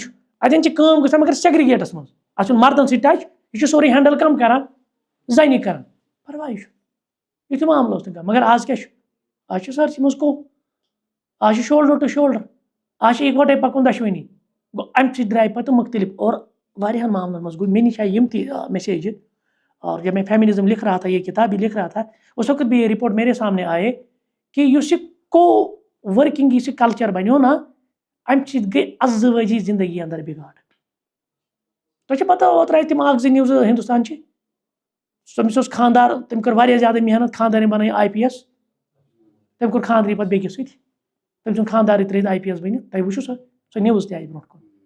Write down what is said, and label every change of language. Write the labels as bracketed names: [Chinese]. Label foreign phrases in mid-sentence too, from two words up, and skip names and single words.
[Kashmiri] چھُ اَتٮ۪ن چھِ کٲم گژھان مگر سیگرِگیٹس منٛز اَتھ چھُنہٕ مردن سۭتۍ ٹچ یہِ چھُ سورُے ہینڈل کَم کران زَنہِ کران پرواے چھُ یُتھ معاملہٕ اوس نہٕ کانٛہہ مگر آز کیاہ چھُ آز چھُ سٲرسٕے منٛز کوٚپ آز چھُ [English] shoulder to shoulder [Kashmiri] آز چھِ اِکوٹے پَکُن دۄشوٕنی گوٚو اَمہِ سۭتۍ درٛاے پَتہٕ مُختٔلِف اور واریاہن معاملن منٛز گوٚو مےٚ نِش آیہِ یِم تہِ میسیجہِ [Urdu] اور جب میں فیمنزم لکھ رہا تھا یہ کتاب بھی لکھ رہا تھا اس وقت بھی یہ رپورٹ میرے سامنے آئے [Kashmiri] کہ یُس یہِ کو ؤرکِنٛگ یُس یہِ کلچر بنیو نا اَمہِ سۭتۍ گٔے ازدوٲجی زندگی اندر بِگاڑ تۄہہِ چھو پتہ اوترٕ آیہِ تِم اکھ زٕ نِوزٕ ہندوستانچہِ تٔمِس اوس خاندار تٔمۍ کٔر واریاہ زیادٕ محنت خاندارنۍ بنٲے IPS تٔمۍ کوٚر خاندرٕے پتہٕ بیٚکِس سۭتۍ تٔمۍ سُنٛد خاندارٕے ترٲیِتھ IPS بٔنِتھ تۄہہِ وٕچھو سۄ نِوٕز تہِ آیہِ برونٛٹھ کُن